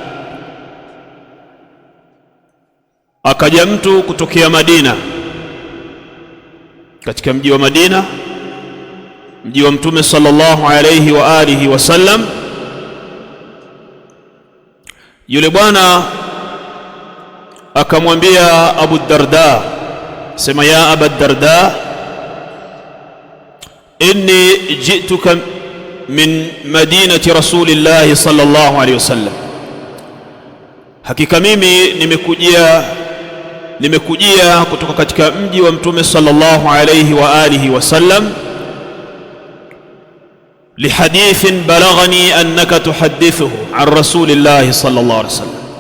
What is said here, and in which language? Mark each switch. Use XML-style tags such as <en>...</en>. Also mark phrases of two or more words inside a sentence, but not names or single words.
<sw>Akaja mtu kutokea Madina, katika mji wa Madina, mji wa Mtume</sw> <ar>صلى الله عليه وعلى آله وسلم.</ar> <sw>Yule bwana akamwambia Abu Darda, sema ya Abu Darda,</sw> <ar>إني جئتك من مدينة رسول الله صلى الله عليه وسلم,</ar> <sw>hakika mimi nimekujia kutoka katika mji wa Mtume</sw> <ar>صلى الله عليه وعلى آله وسلم، لحديث بلغني أنك تحدثه عن رسول الله صلى الله عليه وسلم.</ar>